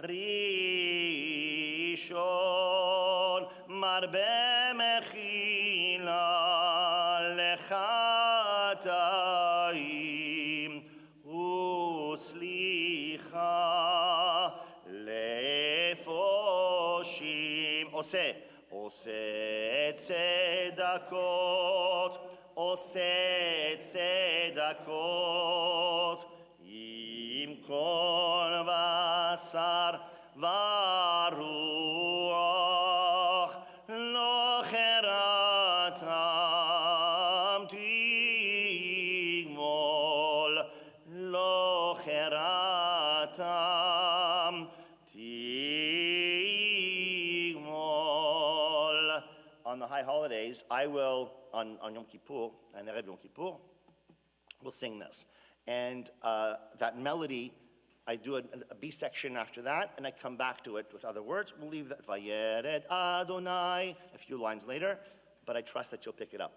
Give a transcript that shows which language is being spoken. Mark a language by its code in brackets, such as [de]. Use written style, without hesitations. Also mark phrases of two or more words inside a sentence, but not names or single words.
[he] ראשון, מרבה מחילה לחטאים וסליחה לפושעים. עושה צדקות, עושה צדקות, עם כל בשר ורוח, לא כרעתם תגמול, לא כרעתם תגמול. [en] On the high holidays, I will, on Yom Kippur, and Erev Yom Kippur, we'll sing this. And that melody, I do a B section after that, and I come back to it with other words. We'll leave that Vayered Adonai a few lines later, but I trust that you'll pick it up.